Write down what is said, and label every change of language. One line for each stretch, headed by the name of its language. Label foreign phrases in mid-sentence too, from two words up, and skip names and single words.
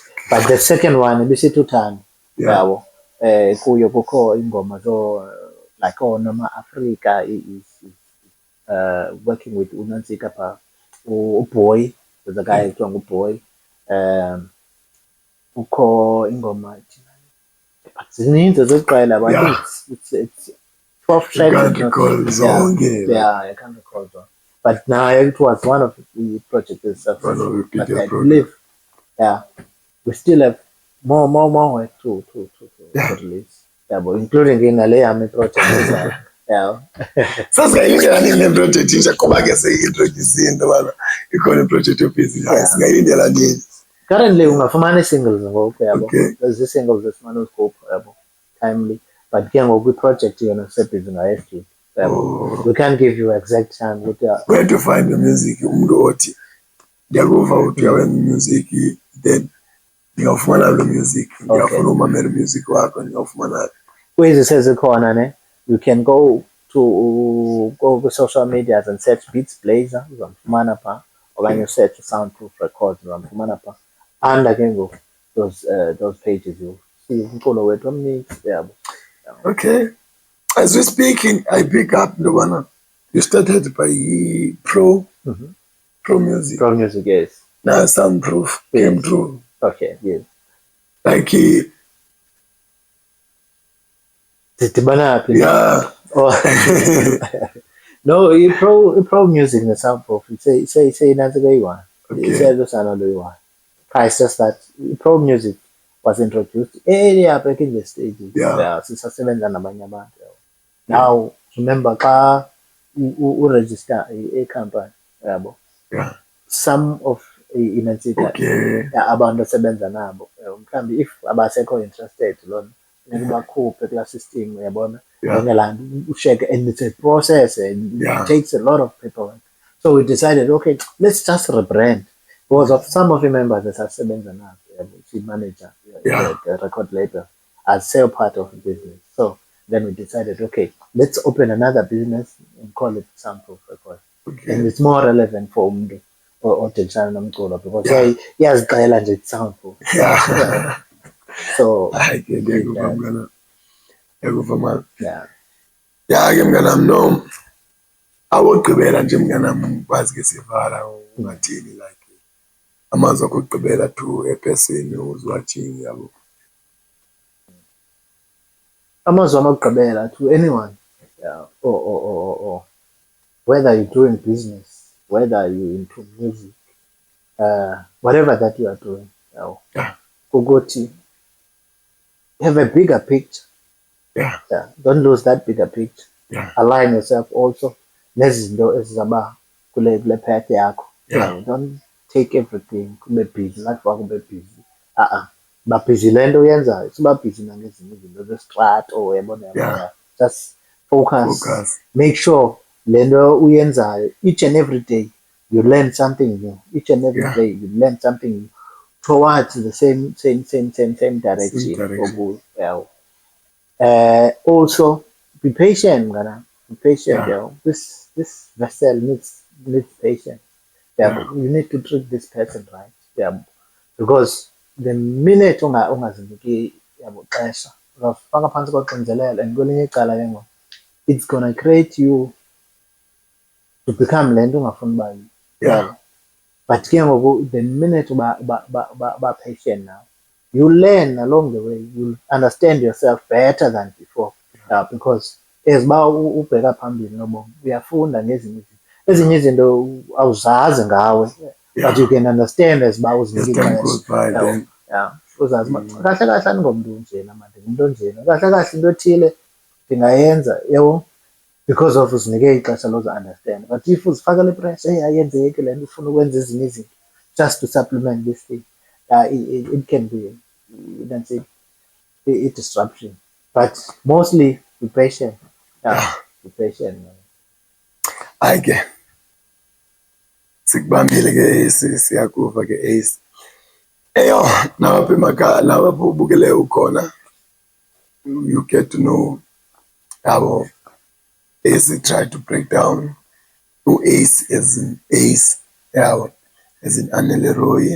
English: But the second one
Xhosa: ibisithi uthando yabo kuyo kukho ingoma zo like Noma Africa
English: is working with
Xhosa: uNansika pha uBoy
English: there's a guy
Xhosa: ekuthiwa nguBoy kukho ingoma zininzi zokuqala
English: but it's 12 tracks
Xhosa: zonke
English: I can't recall them But now it was one of the projects is One of successful. the But biggest I projects. believe, yeah, we still have more work to release. Yeah, but including in the Army project as well. Yeah.
Xhosa: Sasingayilindela nini le project intsha ngoba ke seyi-introduce-ile into yobana ikhona iproject yobhizi hayi
English: Yeah.
Xhosa: singayilindela nini? Currently ungafumana singles ngoku yabo.
English: Okay. There's singles
Xhosa: esifana uzigophu yabo.
English: Timely.
Xhosa: But ke ngoku i-project yona sebhizi ngayo yabo.
English: Oh. We can't give you exact time ukuthi Where to find the music
Xhosa: umuntu othi ndiyakuva uthi uyawenza
English: music then
Xhosa: ndingawufumana lo music ndiyafuna umamela music wakho ndingawufumana
English: ways
Xhosa: sezikhona ne
English: you can go to social media and search Beats Blazer
Xhosa: uzamfumana pha okanye
English: search Soundproof Records
Xhosa: uzamfumana pha
English: under
Xhosa: ke ngoku
English: those pages you see
Xhosa: umculo wethu omningi yabo.
English: Okay, as we speaking I pick up
Xhosa: into yobana
English: you started by Pro Music. Pro Music, yes. Now Soundproof came through. Okay, yes. Like
Xhosa: Zidibana phi?
English: yeah.
Xhosa: Oh. No, Pro Music ne-Soundproof seyinantsika eyi-one. Iseyadosana lo eyi-one.
English: It's just that Pro Music was introduced earlier back in the stages. Yeah.
Xhosa: Sisasebenza nabanye abantu.
English: Now, remember
Xhosa: xa uregister a-company yabo.
English: Yeah. Some of
Xhosa: inantsika abantu asebenza nabo. Mhlawumbi if abasekho interested lona bakhuphe kula system uyabona.
English: And it's a process and it takes a lot of paperwork. So we decided, okay, let's just rebrand. Because of some of the members that are sebenza now, the manager, the record label, as sale part of the business. So then we decided, okay, let's open another business and call it Soundproof Records. Okay. And it's more relevant for Umdu or Tenshan Namkola because
Xhosa: yazicela nje
English: it's Soundproof. Yeah. So I get that. Yeah. Yeah,
Xhosa: ke mnganami no awogqibela nje mnganami kwazi ke sivala ungathini like amazwi akho okugqibela
English: to a person who's watching
Xhosa: yabo. Amazwi okugqibela
English: to anyone, yeah, or whether you're doing business, whether you're into music, whatever that you are doing, ukuthi have a bigger picture. Yeah. Don't lose that bigger picture. Yeah. Align yourself also
Xhosa: nezinto ezizaba kule path yakho.
English: Don't take everything
Xhosa: kube
English: busy life
Xhosa: wakho kube busy. Ba busy lento uyenzayo. Siba busy nangezinye izinto zestrato uyabona.
English: Just focus. Make sure
Xhosa: lento uyenzayo
English: each and every day you learn something new. Each and every day you learn something new towards the same direction. Also be patient, Gana. Be patient, This vessel needs patience. You need to treat this person right. Because the minute
Xhosa: ungaziniki xesha uzafaka phansi koxinzelelo and kwelinye icala ke ngoku
English: it's gonna create you to become
Xhosa: le nto ungafuni uba yiyo.
English: But
Xhosa: ke ngoku
English: the minute ba patient now you learn along the way, you'll understand yourself better than before. Because as
Xhosa: uba ubheka phambili nobomi uyafunda ezinye izinto awuzazi ngawe,
English: but you can understand as
Xhosa: uba uzinike ixesha. Uzazi uba kahle kahle andingomntu onjena manje ngumntu onjena kahle kahle into ethile ndingayenza yebo
English: because of
Xhosa: uzinike ixesha loza understand. But if uzifakele ipressure ayenzeki le nto ufuna ukwenza ezinye izinto
English: just to supplement this thing, it can be a disruption. But mostly be patient. Be patient.
Xhosa: Ke sikubambile ke siyakuva ke Ace. Eyo nawaphi emakhaya nawaphi ubukele ukhona
English: you get to know how Ace try to break down who Ace as in Ace, as in
Xhosa: Anele Roy.